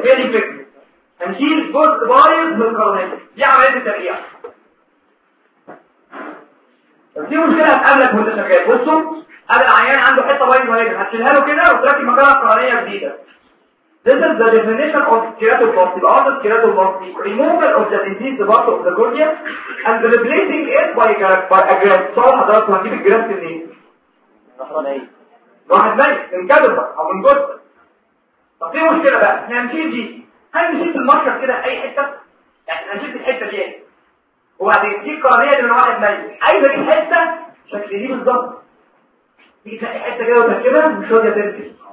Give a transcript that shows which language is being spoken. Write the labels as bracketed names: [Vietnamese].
[Arabic] ايه دي الفكره؟ هنشيل جزء بايظ من القرنيه. دي عمليه الترقيع. طب دي مشكله هتقابلك وانت شغال. بصوا هذا العيان عنده حته بايظه هنا هتشيلها له كده وتركب مكانها قرنيه جديده. [English] This is the definition of keratoplasty. The art of keratoplasty, removal of the diseased part of the cornea and replacing it by a graft. [Arabic] صار حضرتك هنجيب الجراف في الايه؟ واحد ميت من كذبة او من جثة. طب في مشكلة بقى احنا هنشيل دي. هل نشيل المركب كده اي حتة؟ يعني نشيل الحتة دي وبعدين دي القرنية اللي من واحد ميت. اي بقى حتة شكل دي بالظبط. دي تلاقي حتة كده وتركبها مش راضية تركب.